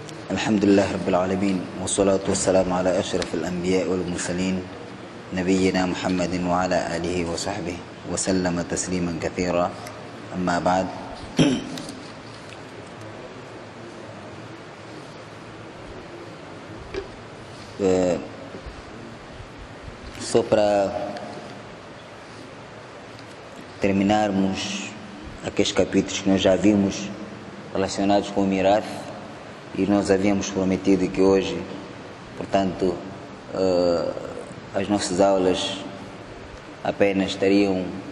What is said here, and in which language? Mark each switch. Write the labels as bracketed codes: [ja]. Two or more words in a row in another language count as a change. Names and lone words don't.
[ar] الحمد لله رب العالمين والصلاة والسلام على أشرف الأنبياء والمرسلين نبينا محمد وعلى آله وصحبه وسلم تسليما كثيرا. أما بعد، [pt] só para terminarmos aqueles capítulos que nós já vimos relacionados com o Mirath, e nós havíamos prometido que hoje, portanto, as nossas aulas apenas estariam